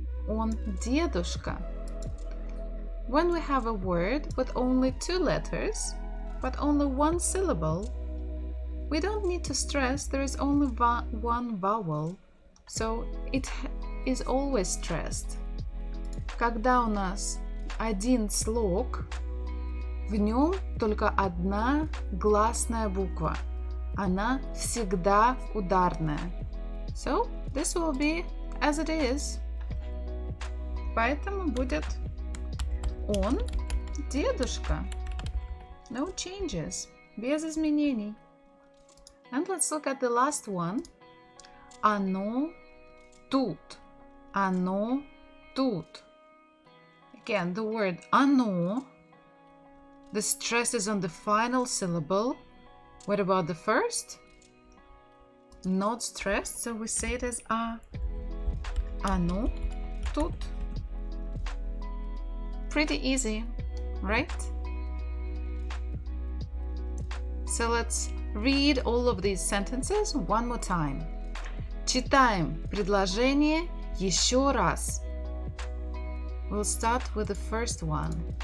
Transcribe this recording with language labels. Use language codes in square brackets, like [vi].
[en] When we have a word with only 2 letters, but only 1 syllable, we don't need to stress there is only one vowel, so it is always stressed. [ru] Когда у нас один слог, в нем только одна гласная буква. Она всегда ударная. [en] So, this will be as it is. [ru] Поэтому будет он дедушка. [en] No changes. [ru] Без изменений. [en] And let's look at the last one. [ru] Оно тут. Оно тут. [en] Again, the word оно. The stress is on the final syllable. What about the first? Not stressed, so we say it as А. [ru] Оно тут. [en] Pretty easy, right? So let's read all of these sentences one more time. [ru] Читаем предложение еще раз. [en] We'll start with the first one.